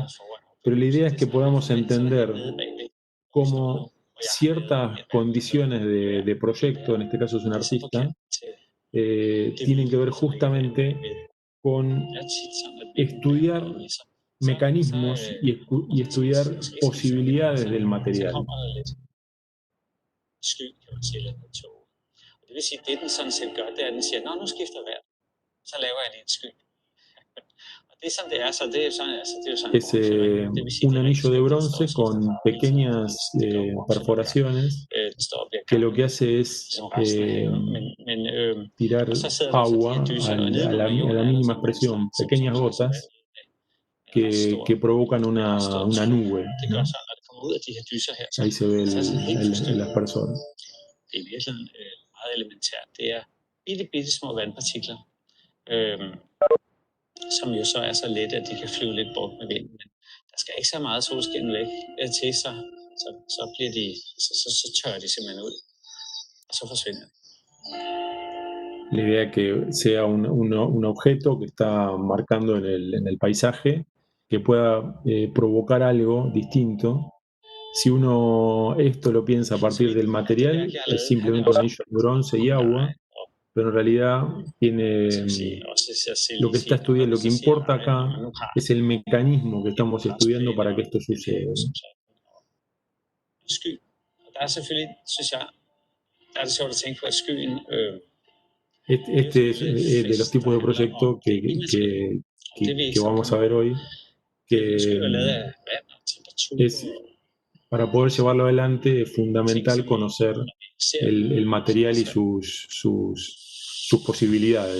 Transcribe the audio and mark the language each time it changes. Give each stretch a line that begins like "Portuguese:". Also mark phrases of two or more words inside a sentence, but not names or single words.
Spanish: Pero la idea es que podamos entender cómo ciertas condiciones de proyecto, en este caso es un artista, tienen que ver justamente con estudiar mecanismos y estudiar posibilidades del material.
Danish: Sky, kan man sige, lidt tåge. Det vil sige, det den sådan set gør, det er, at den siger, nå, nu skifter vejret. Så laver jeg lige en sky. Og det er sådan, det er, så det er jo sådan, altså, det er jo sådan,
Spanish: Es un anillo de bronce con pequeñas perforaciones que lo que hace es tirar agua a la mínima expresión, pequeñas gotas que provocan una nube, ¿no? Ahí se ve las personas.
Danish: Det er i virkeligheden meget elementært. Det er bitte små vandpartikler, som jo så er så lette, at de kan flyve lidt bort med vinden. Men der skal ikke så meget solskin væk til, så bliver så tørrer de simpelthen ud, og så forsvinder de.
Spanish: La idea es que sea un objeto que está marcando en el paisaje, que pueda provocar algo distinto. Si uno esto lo piensa a partir del material, es simplemente un anillo de bronce y agua, pero en realidad tiene lo que está estudiando, lo que importa acá es el mecanismo que estamos estudiando para que esto suceda.
Danish: Sky. Og der er selvfølgelig, synes jeg, der er det sjovt at tænke på, at skyen
Spanish: Este es de los tipos de proyectos que vamos a ver hoy, que es, para poder llevarlo adelante es fundamental conocer el material y sus posibilidades.